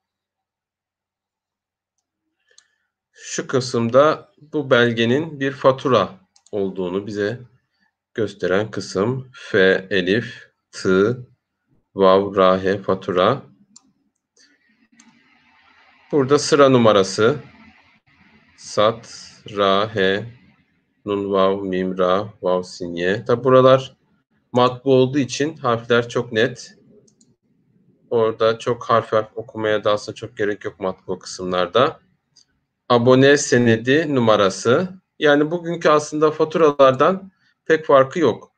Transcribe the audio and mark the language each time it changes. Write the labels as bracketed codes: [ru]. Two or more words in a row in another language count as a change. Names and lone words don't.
[tr] Şu kısımda bu belgenin bir fatura olduğunu bize gösteren kısım. F, Elif, T, Vav, Ra, He, fatura. Burada sıra numarası. Sat, Ra, He, Nun, Vav, Mim, Ra, Vav, Sin, Ye. Tabi buralar matbu olduğu için harfler çok net. Orada çok harf okumaya da aslında çok gerek yok matbu kısımlarda. Abone senedi numarası. Yani bugünkü aslında faturalardan pek farkı yok.